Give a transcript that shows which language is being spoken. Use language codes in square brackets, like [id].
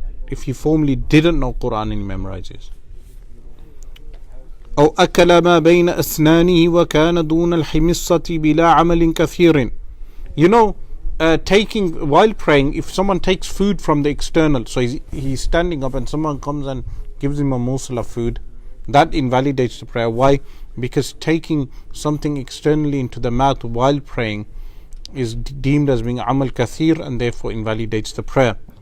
[en] If he formally didn't know Quran and he memorizes. [ar] أو أكل ما بين أسنانه وكان دون الحمصة بلا عمل كثير. [en] You know, taking, while praying, if someone takes food from the external, so he's standing up and someone comes and gives him a morsel of food, that invalidates the prayer. Why? Because taking something externally into the mouth while praying is deemed as being amal kathir, and therefore invalidates the prayer.